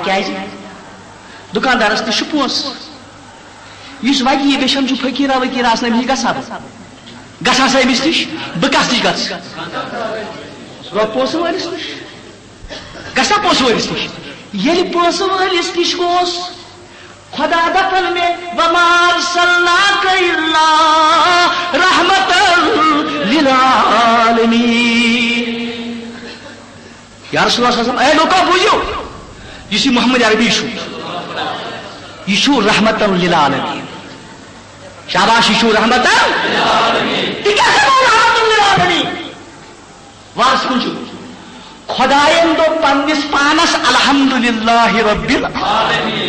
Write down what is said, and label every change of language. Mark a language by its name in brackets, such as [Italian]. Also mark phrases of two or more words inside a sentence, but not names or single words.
[Kashmiri] کیٛازِ دُکاندارس نِش چھُ پونٛسہٕ، یُس وَتہِ یہِ گژھان چھُ فقیٖرا ؤقیٖرا آسان أمِس نِش گژھا بہٕ گژھان سا أمِس نِش، بہٕ کس نِش گژھٕ پونٛسہٕ وٲلِس نِش گژھان، پونٛسہٕ وٲلِس نِش. ییٚلہِ پونٛسہٕ وٲلِس نِش گوس خدا دپن میں [Arabic] وما ارسلناک الا رحمتا للعالمین. یا رسول اللہ صلی اللہ علیہ وسلم [Kashmiri] اے لوکو بوٗزِو یُس یہِ محمد عربی چھُ یہِ چھُ [Arabic] رحمتا للعالمین. [Kashmiri] شاباش، یہِ چھُ [Arabic] رحمتا للعالمین. [Kashmiri] تہِ کیٛاہ چھُ [Arabic] رحمتا للعالمین؟ [Kashmiri] وارس کُن چھُ خۄدایَن دوٚپ پننِس پانس [Arabic] الحمدللہ رب العالمین.